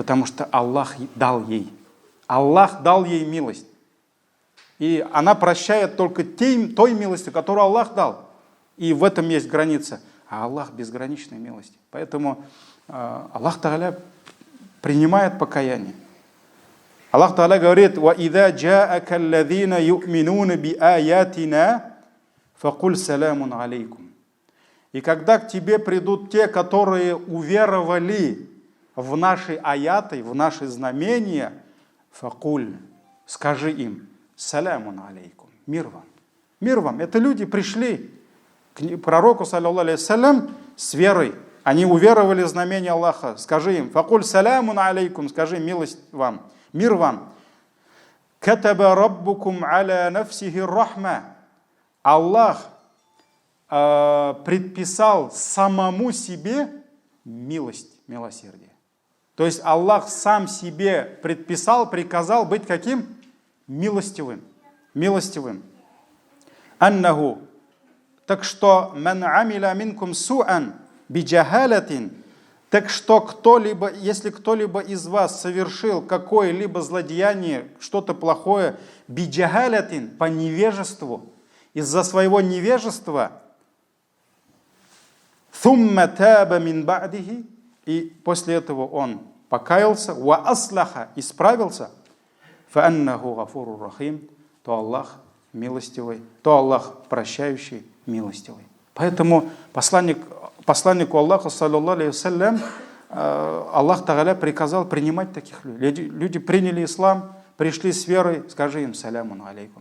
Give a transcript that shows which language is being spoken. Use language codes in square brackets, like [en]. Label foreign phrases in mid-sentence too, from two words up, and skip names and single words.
[ru] Потому что Аллах дал ей. Аллах дал ей милость. И она прощает только той милостью, которую Аллах дал. И в этом есть граница. А Аллах безграничной милости. Поэтому [ar] الله تعالى [ru] принимает покаяние. [ar] الله تعالى [ru] говорит: [ar] وَإِذَا جَاءَكَ الَّذِينَ يُؤْمِنُونَ بِآيَاتِنَا فَقُلْ سَلَامٌ عَلَيْكُمْ. [ru] И когда к тебе придут те, которые уверовали в наши аяты, в наши знамения, факуль, скажи им: [ar] سلام عليكم, [ru] мир вам. Мир вам. Это люди пришли к пророку, [ar] صلى الله عليه وسلم, [ru] с верой. Они уверовали в знамения Аллаха. Скажи им: [ar] فقل سلام عليكم, [ru] скажи: милость вам, мир вам. [ar] كتب ربكم على نفسه الرحمة. [ru] Аллах предписал самому себе милость, милосердие. То есть Аллах сам себе предписал, приказал быть каким? Милостивым. Милостивым. Аннаху. Так что [ar] من عمل منكم سوءا بجهالة. [ru] Так что кто-либо, если кто-либо из вас совершил какое-либо злодеяние, что-то плохое, биджахалатин, по невежеству, из-за своего невежества, [ar] ثم تاب من بعده, [ru] и после этого он покаялся, [ar] وأصلح, исправился, فإنه غفور رحيم, [ru] то Аллах милостивый, то Аллах прощающий, милостивый. Поэтому посланнику Аллаха, [ar] صلى الله عليه وسلم, الله تعالى [ru] приказал принимать таких людей. Люди приняли ислам, пришли с верой, скажи им: [ar] سلام عليكم.